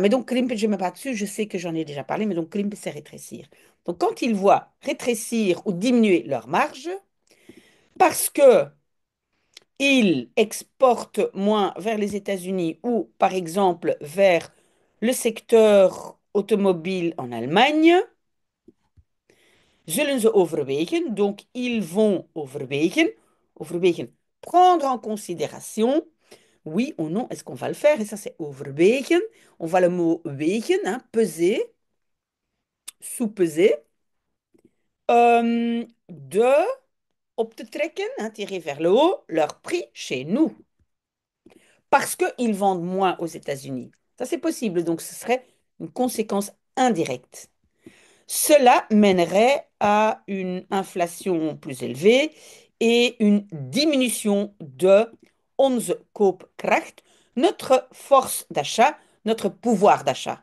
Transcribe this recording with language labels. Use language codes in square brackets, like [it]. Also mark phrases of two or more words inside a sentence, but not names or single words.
[fr] Mais donc, krimp, je ne me mets pas dessus, je sais que j'en ai déjà parlé, mais donc, krimp, c'est rétrécir. Donc, quand ils voient rétrécir ou diminuer leur marge, parce que ils exportent moins vers les États-Unis ou, par exemple, vers le secteur automobile en Allemagne, [nl] zullen ze overwegen, [fr] donc ils vont overwegen, prendre en considération, oui ou non, est-ce qu'on va le faire? Et ça, c'est overwegen. On voit le mot wegen, hein, peser, sous-peser, [nl] de op te trekken, [fr] hein, tirer vers le haut, leur prix chez nous. Parce qu'ils vendent moins aux États-Unis. Ça, c'est possible, donc ce serait une conséquence indirecte. Cela mènerait à une inflation plus élevée et une diminution de [nl] onze koopkracht, [fr] notre force d'achat, notre pouvoir d'achat.